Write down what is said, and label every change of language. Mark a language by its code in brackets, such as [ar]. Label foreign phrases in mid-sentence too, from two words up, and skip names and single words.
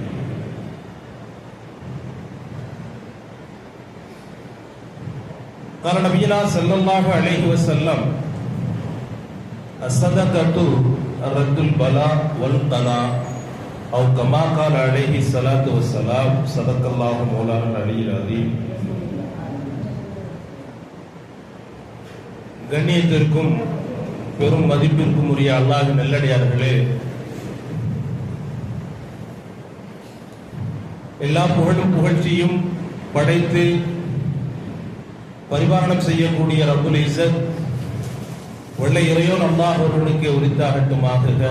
[ar] قال نبينا صلى الله عليه وسلم الصدقة رد البلاء والقضاء أو كما قال عليه الصلاة والسلام صدق الله مولانا العلي العظيم. [ta] கண்ணியத்திற்கும் பெரும் மதிப்பிற்கும் உரிய அல்லாஹ்வின் நல்லடியார்களே, எல்லா புகழும் புகழ்ச்சியும் படைத்து பரிபாலனம் செய்யக்கூடிய [ar] رب العزة [ta] வல்ல இறையோன் அல்லாஹ் ஒருவனுக்கு உரித்தாகட்டுமாக.